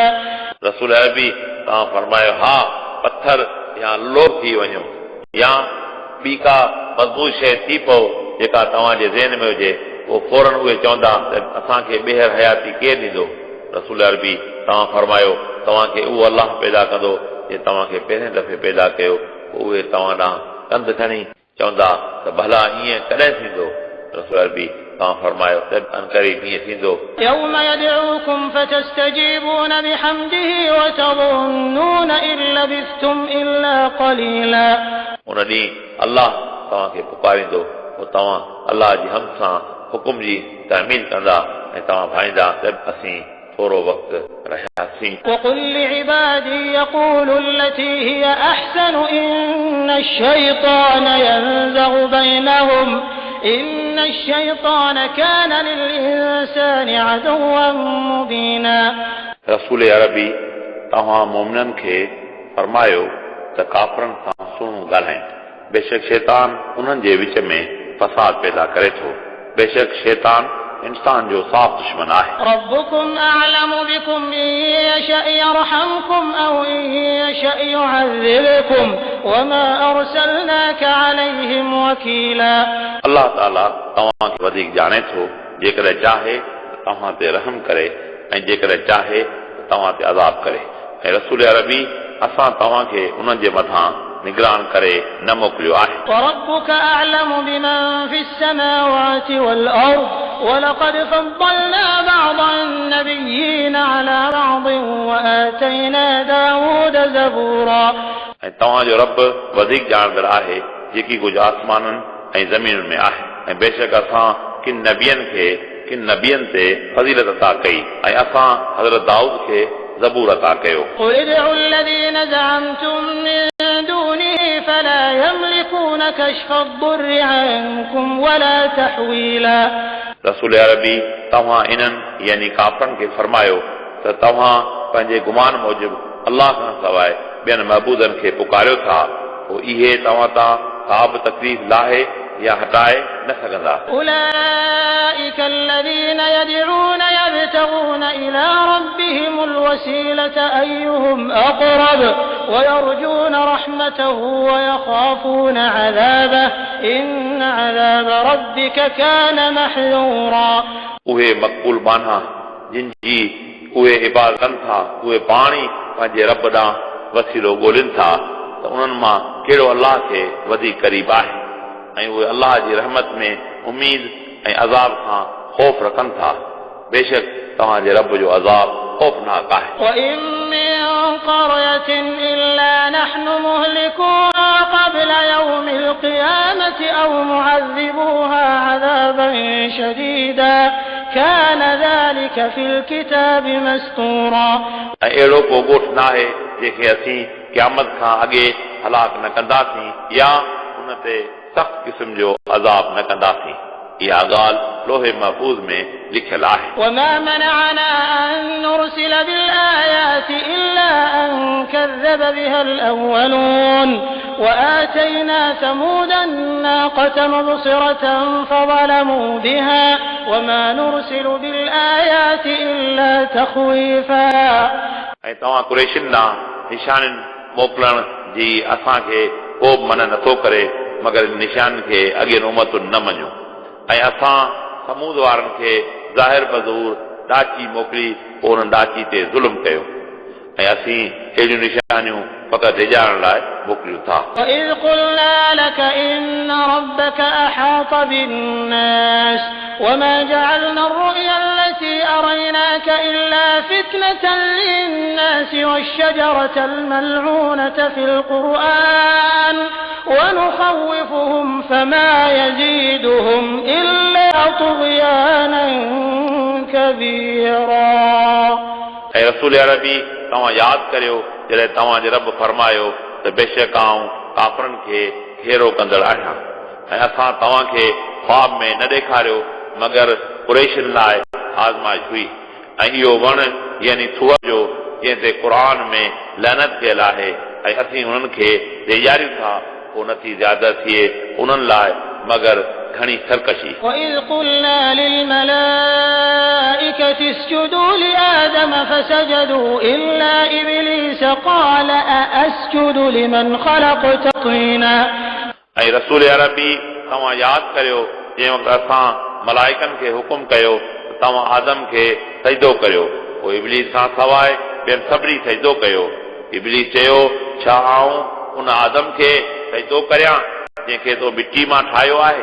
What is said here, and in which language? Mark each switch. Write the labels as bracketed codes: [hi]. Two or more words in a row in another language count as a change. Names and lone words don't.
[sd] रसूल अरबी तव्हां फरमायो हा पत्थर या लोह थी वञो या ॿी का मज़बूत शइ थी पओ जेका तव्हांजे ज़हन में हुजे उहो फौरन उहे चवंदा त असांखे ॿीहर हयाती केरु ॾींदो रसूल अरबी तव्हां फरमायो तव्हांखे उहो अलाह पैदा कंदो जे तव्हांखे पहिरें दफ़े पैदा कयो पोइ उहे तव्हां ॾांहुं कंध खणी चवंदा त भला ईअं कॾहिं थींदो रसूल अरबी तव्हां फरमायो त अनक़रीब ईअं थींदो [ar] يوم يدعوكم فتستجيبون بحمده وتظنون إن لبثتم إلا قليلا [sd] उन ॾींहुं अलाह तव्हांखे पुकारींदो पोइ तव्हां अलाह जी हम सां हुकुम जी तामील कंदा ऐं तव्हां भाईंदा त असीं थोरो वक़्तु रहियासीं [ar] وقل لعبادي يقولوا التي هي أحسن إن الشيطان ينزغ بينهم إن الشيطان كان للإنسان عدوا مبينا [sd] रसूल अरबी तव्हां मोमिननि खे फरमायो त काफ़रनि सां सुहिणो ॻाल्हाइनि बेशक शैतान उन्हनि जे विच में फसाद पैदा करे थो बेशक शैतान इंसान जो साफ़ दुश्मन आहे [ar] ربكم أعلم بكم إن يشأ يرحمكم أو إن يشأ يعذبكم وما أرسلناك عليهم وكيلا [sd] अलाह ताला तव्हांखे वधीक ॼाणे थो जेकॾहिं चाहे तव्हां ते रहम करे ऐं जेकॾहिं चाहे तव्हां ते अज़ाब करे ऐं रसूल अरबी असां तव्हांखे उन्हनि जे मथां निगरान करे न मोकिलियो आहे [ar] وربك أعلم بمن في السماوات والأرض ولقد فضلنا بعض النبيين على بعض وآتينا داود زبورا [sd] ऐं तव्हांजो रब वधीक ॼाणंदड़ आहे जेकी कुझु आसमाननि ऐं ज़मीनुनि में आहे ऐं बेशक असां किन नबियनि ते फज़ीलत अता कई ऐं असां हज़रत दाऊद खे ज़बूर अता कयो [ar] قل ادعوا الذين زعمتم من دونه فلا يملكون كشف الضر عنكم ولا تحويلا [sd] रसूल अरबी तव्हां इन्हनि यानी काफ़रनि खे फरमायो त तव्हां पंहिंजे गुमान मूजिबि अलाह खां सवाइ ॿियनि महबूदनि खे पुकारियो था पोइ इहे तव्हां तां का बि तकलीफ़ लाहे या हटाए न सघंदा [ar] أولئك الذين يدعون يبتغون إلى ربهم الوسيلة أيهم أقرب ويرجون رحمته ويخافون عذابه إن عذاب ربك كان محذورا [sd] उहे मक़बूल माना जिन जी उहे इबादत कनि था उहे पाणी पंहिंजे रब ॾांहुं वसीलो ॻोल्हिनि था त उन्हनि मां कहिड़ो अलाह खे वधीक क़रीब आहे ऐं उहे अलाह जी रहमत में उमीद ऐं अज़ाब खां ख़ौफ़ रखनि था बेशक तव्हांजे रब जो अज़ाब ख़ौफ़नाक आहे [ar] وإن من قرية إلا نحن مهلكوها قبل يوم القيامة أو معذبوها عذابا شديدا كان ذلك في الكتاب مسطورا [sd] ऐं अहिड़ो को ॻोठ न आहे जंहिंखे असीं क़यामत खां अॻे हलाक न कंदासीं या उन ते सख्त किस्म जो अज़ाब न कंदासीं। इहा ॻाल्हि लोहे महफूज़ में लिखियल आहे। [ar] وما منعنا أن نرسل بالآيات إلا أن كذب بها الأولون وآتينا ثمود الناقة مبصرة فظلموا بها وما نرسل بالآيات إلا تخويفا [sd] ऐं तव्हां कुरैशिन ॾांहुं निशानिन मोकिलण जी असांखे को बि मन नथो करे मगर निशान खे अॻे उमतुनि न मञियो ऐं असां समूद वारनि खे ज़ाहिर बज़ूर ॾाची मोकिली पोइ हुन ॾाची ते ज़ुल्म कयो ऐं असीं अहिड़ियूं निशानियूं फ़क़ति डिॼाइण लाइ मोकिलियूं था। [ar] وإذ قلنا لك إن ربك أحاط بالناس وما جعلنا الرؤيا التي أريناك إلا فتنة للناس والشجرة الملعونة في القرآن ونخوفهم فما يزيدهم إلا طغيانا كبيرا [sd] ऐं रसूल अरबी तव्हां यादि करियो जॾहिं तव्हांजे रब फरमायो त बेशक आऊं काफ़रनि खे घेरो कंदड़ आहियां ऐं असां तव्हांखे ख्वाब में न ॾेखारियो मगर कुरैशिन लाइ आज़माइश हुई ऐं इहो वण यानी थूअ जो जंहिं ते क़ुर में लहनत थियल आहे ऐं असीं उन्हनि खे ॾेयारियूं था पोइ नथी ज़्यादा थिए उन्हनि लाइ मगर घणी सरकशी। [ar] وإذ قلنا للملائكة اسجدوا لآدم فسجدوا إلا إبليس قال أأسجد لمن خلقت طينا [sd] ऐं रसूल अरबी तव्हां यादि करियो जंहिं वक़्तु असां मलाइकनि खे हुकुम कयो त तव्हां आदम खे सजदो करियो पोइ इब्लीस खां सवाइ ॿियनि सभिनी सजदो कयो। इब्लीस चयो छा आऊं उन आदम खे सजदो करियां जंहिंखे तो मिट्टी मां ठाहियो आहे।